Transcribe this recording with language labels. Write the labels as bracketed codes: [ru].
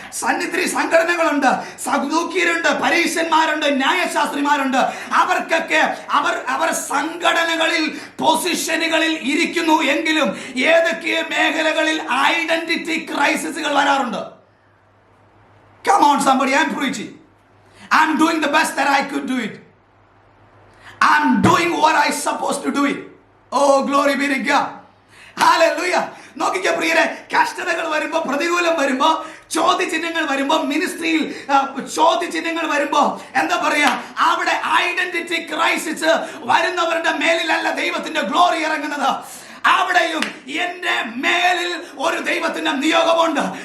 [ml] സന്നിധി സംഘടനകളുണ്ട്, സദൂക്യരുണ്ട്, പരീശന്മാരുണ്ട്, ന്യായശാസ്ത്രിമാരുണ്ട്. അവർക്കൊക്കെ അവർ സംഘടനകളിൽ പൊസിഷനുകളിൽ ഇരിക്കുന്നു എങ്കിലും ഏതൊക്കെ മേഖലകളിൽ ഐഡന്റിറ്റി ക്രൈസിസുകൾ വരാറുണ്ട്. [en] Come on somebody, I'm preaching. I'm doing the best that I could do it. I'm doing what I supposed to do it. Oh, glory be to God. Hallelujah. [ml] നോക്കിക്കോ പ്രിയരെ, കഷ്ടതകൾ വരുമ്പോ, പ്രതികൂലം വരുമ്പോ, ചോദ്യചിഹ്നങ്ങൾ വരുമ്പോ, മിനിസ്ട്രിയിൽ ചോദ്യചിഹ്നങ്ങൾ വരുമ്പോ എന്താ പറയാ, അവിടെ ഐഡന്റിറ്റി ക്രൈസിസ് വരുന്നവരുടെ മേലിലല്ല ദൈവത്തിന്റെ ഗ്ലോറി ഇറങ്ങുന്നത്. അവിടെയും എന്റെ മേലിൽ ഒരു ദൈവത്തിന്റെ നിയോഗമുണ്ട്.